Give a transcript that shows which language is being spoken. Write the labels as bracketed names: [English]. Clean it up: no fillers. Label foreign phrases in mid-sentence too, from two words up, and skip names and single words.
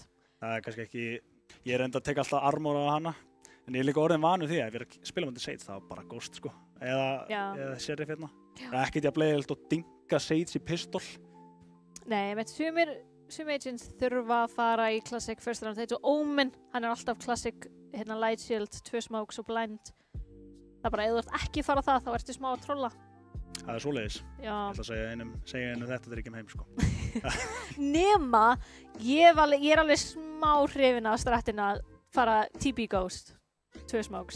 [Icelandic] Það er kannski ekki... Ég er enda að teka alltaf armor á hana, en ég er líka orðin vanur því að ef ég er að spila með Sage, það er bara ghost, sko. Eða sheriff hérna. Það er ekkert jafn leiðilegt að dinga Sage í pistol. Nei, með sum agents þurfa að fara í [English] classic first round. [Icelandic] Þetta er Omen, hann er alltaf [English] classic, light shield, 2 smokes [Icelandic] og blind. Það er bara, ef þú ert ekki fara það, þá ertu smá að trolla. það er svoleiðis. Já. Ég ætla að segja einum þetta er ekki heim, sko. Nema, ég er alveg smá hrifin af strattina að fara [English] TB Ghost, 2 smokes.